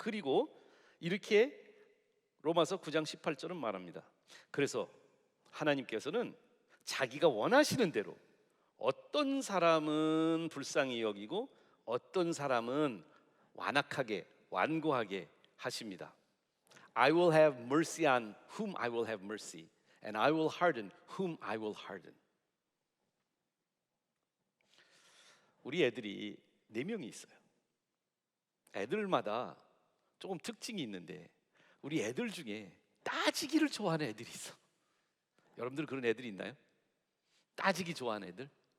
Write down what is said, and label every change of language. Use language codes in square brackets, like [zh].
[ko] 그리고 이렇게 로마서 9장 18절은 말합니다. 그래서 하나님께서는 자기가 원하시는 대로 어떤 사람은 불쌍히 여기고 어떤 사람은 완악하게, 완고하게 하십니다. [en] I will have mercy on whom I will have mercy, and I will harden whom I will harden. [ko] 우리 애들이 4명이 있어요. 애들마다 조금 특징이 있는데 우리 애들 중에 따지기를 좋아하는 애들이 있어. 여러분들 그런 애들이 있나요? 따지기 좋아하는 애들?